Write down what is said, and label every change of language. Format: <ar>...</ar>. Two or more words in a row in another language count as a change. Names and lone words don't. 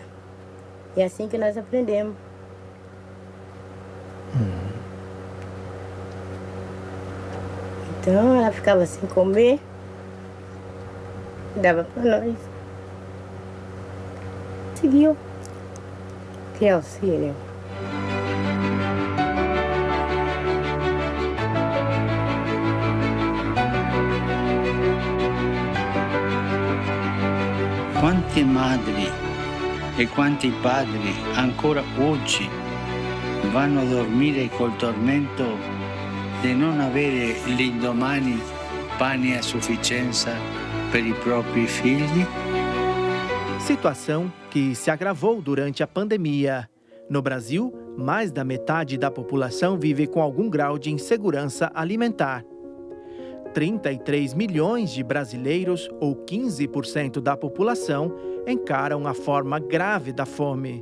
<pt>E é assim que nós aprendemos. Então, ela ficava sem comer, dava para nós. Seguiu. Que auxílio.</pt> <it>Quante madri e quanti padri ancora oggi vanno a dormire col tormento di non avere l'indomani pane a sufficienza per i propri figli?</it> <pt>Situação que se agravou durante a pandemia. No Brasil, mais da metade da população vive com algum grau de insegurança alimentar. 33 milhões de brasileiros, ou 15% da população, encaram a forma grave da fome.</pt>